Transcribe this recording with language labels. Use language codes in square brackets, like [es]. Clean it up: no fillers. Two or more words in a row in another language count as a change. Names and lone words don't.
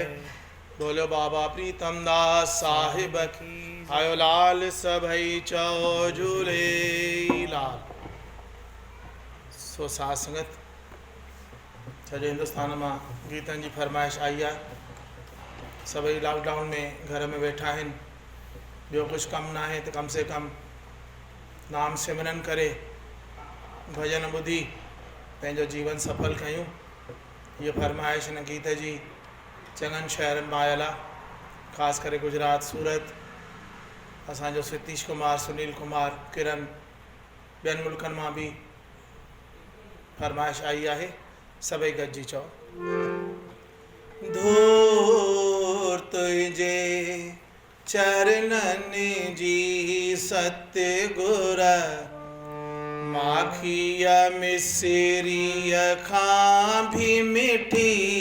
[hi] बोलो बाबा प्रीतम दास साहिब की। [sd] आयो लाल सभई चौ झूले लाल। [hi] सो साथ संगत सॼे हिंदुस्तान में गीतन की फरमाइश आई है। [sd] सभई लॉकडाउन में घर में वेठा आहिनि, ॿियो कुछ कम ना है तो कम से कम नाम सिमरन करे भजन ॿुधी पंहिंजो जीवन सफल कयूं। ये फरमाइश हिन गीत जी चङनि शहरनि में आयल आहे, ख़ासि करे गुजरात सूरत। असांजो सतीश कुमार, सुनील कुमार, किरण, ॿियनि मुल्कनि मां भी फरमाइश आई आहे। सभई गॾिजी चओ। धूर तुझे चरणनि जी सतगुर, माखिया मिसरीय खां भी मिठी।